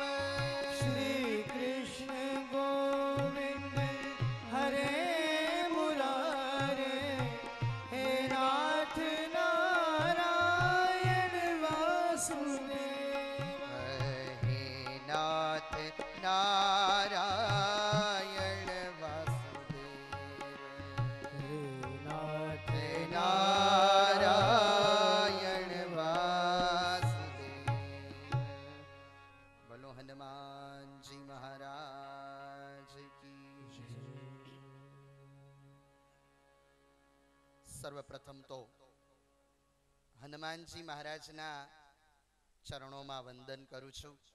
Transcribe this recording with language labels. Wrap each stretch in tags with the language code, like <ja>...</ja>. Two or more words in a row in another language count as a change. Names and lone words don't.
<sa>श्री कृष्ण गोविंद हरे मुरारे हे नाथ नारायण वासुदेव। हे नाथ नारायण वासुदेव। हे नाथ नारायण वासुदेव।</sa> <hi>बोलो हनुमान जी महाराज की जय।</hi> <gu>સર્વપ્રથમ તો હનુમાનજી મહારાજના ચરણોમાં વંદન કરું છું।</gu>